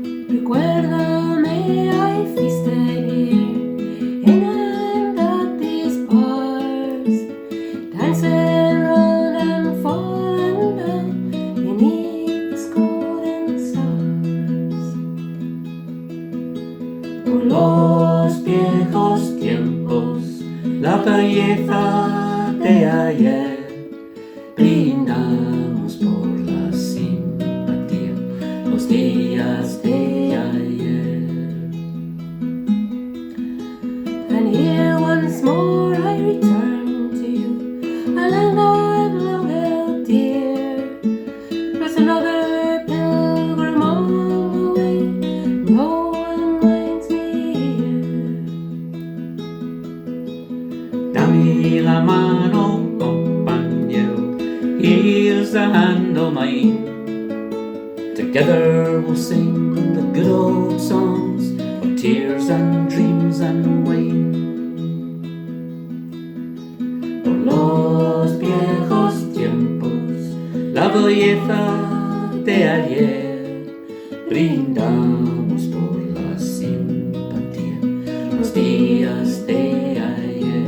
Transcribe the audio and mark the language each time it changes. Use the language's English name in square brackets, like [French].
[Spanish] Recuérdame, [English] I feasted here in and at these bars, dancing round and falling down beneath the golden stars. [Spanish] Por los viejos tiempos, la belleza de ayer, brindamos por la simpatía, los días de ayer. [English] And here once more I return to you, a land I've long held dear. There's another pilgrim on the way, no one minds me here. [Spanish] Dame la mano, compañero, [English] here's the hand of mine. Together we'll sing the good old songs of tears and dreams and wine. [Spanish] Por los viejos tiempos, la belleza de ayer, brindamos por la simpatía, los días de ayer.